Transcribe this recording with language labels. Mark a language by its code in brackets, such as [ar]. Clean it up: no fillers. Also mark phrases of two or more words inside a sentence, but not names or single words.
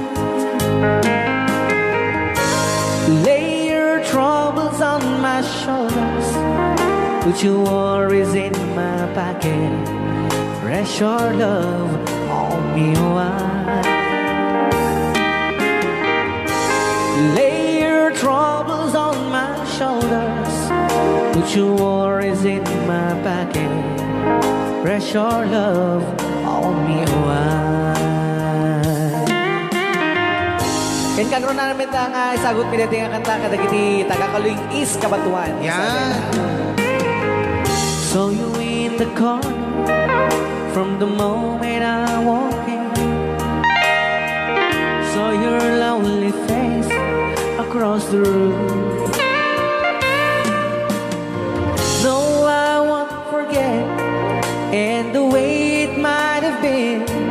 [en] Lay your troubles on my shoulders, put your worries in my pocket, rest your love on me wide. Lay your troubles on my shoulders, put your worries in my pocket, rest your love on me wide. [ilo] Ken karon na namin ta nga sagot mi dati nga kanta kadagiti taga-Kaluing East Kabatuan. Yan. [en] So you in the corner from the moment I walk in, saw your lonely face across the room. No, I won't forget, and the way it might have been.